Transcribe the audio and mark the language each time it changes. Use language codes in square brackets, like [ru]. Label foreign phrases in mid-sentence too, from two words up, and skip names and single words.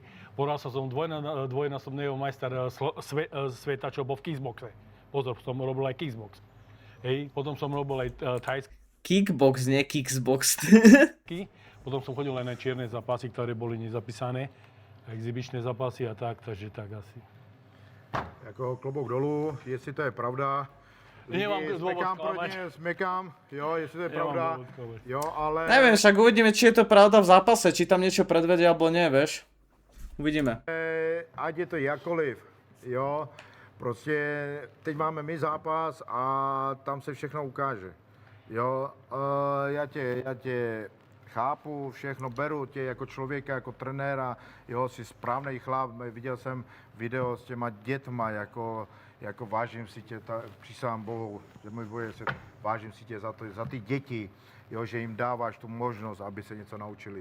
[sk] Poral som dvojnásobného majstra sveta, čo bol v kickboxe. Pozor, som robil aj kickbox. Hej, potom som robil aj thajský, Kickbox, nie Kickbox. potom som chodil aj na čierne zápasy, ktoré boli nezapísané, exibičné zápasy a tak, takže tak asi. [cs] Jako klobouk dolů, jestli to je pravda. [sk] Nemám [cs] Lidi, [sk] dôvod [cs] smekám pro [sk] klamať. [cs] ně, smekám, jo, jestli to je [sk] Nemám [cs] pravda, [sk] dôvod klamať. [cs] jo, ale... [sk] Neviem, však uvidíme, či je to pravda v zápase, či tam niečo predvedia, alebo nie, vieš. Uvidíme. [cs] Ať je to jakkoliv, jo, prostě teď máme my zápas a tam se všechno ukáže. Jo, já tě chápu, všechno beru tě jako člověka, jako trenéra, jo, jsi správnej chlap, viděl jsem video s těma dětma, jako vážím si tě, přísahám Bohu, že můj boje se, vážím si tě za ty děti, jo, že jim dáváš tu možnost, aby se něco naučili.